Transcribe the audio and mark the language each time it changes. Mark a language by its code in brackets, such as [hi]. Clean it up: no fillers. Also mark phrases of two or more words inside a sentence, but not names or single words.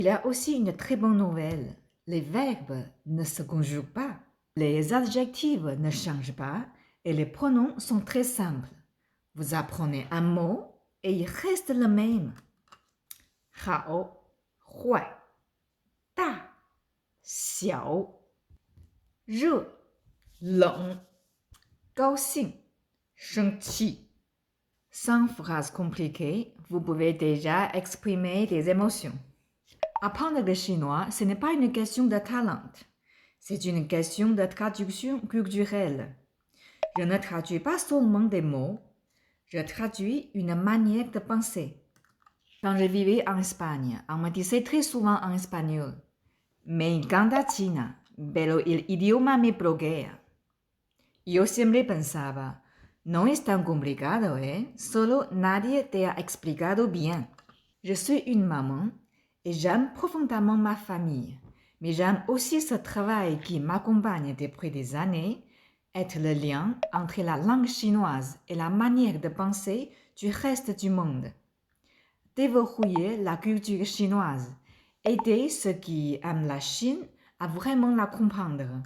[fr] Il y a aussi une très bonne nouvelle. Les verbes ne se conjuguent pas, les adjectifs ne changent pas et les pronoms sont très simples. Vous apprenez un mot et il reste le même. [zh] 好,坏,大,小,热,冷,高兴,生气. [fr] Sans phrase compliquée, vous pouvez déjà exprimer des émotions. Apprendre le chinois, ce n'est pas une question de talent. C'est une question de traduction culturelle. Je ne traduis pas seulement des mots, je traduis une manière de penser. Quand je vivais en Espagne, on me disait très souvent en espagnol, [es] me encanta China, pero el idioma me bloquea. Yo siempre pensaba, no es tan complicado, solo nadie te ha explicado bien. [fr] Je suis une maman et j'aime profondément ma famille, mais j'aime aussi ce travail qui m'accompagne depuis des années, être le lien entre la langue chinoise et la manière de penser du reste du monde. Déverrouiller la culture chinoise, aider ceux qui aiment la Chine à vraiment la comprendre.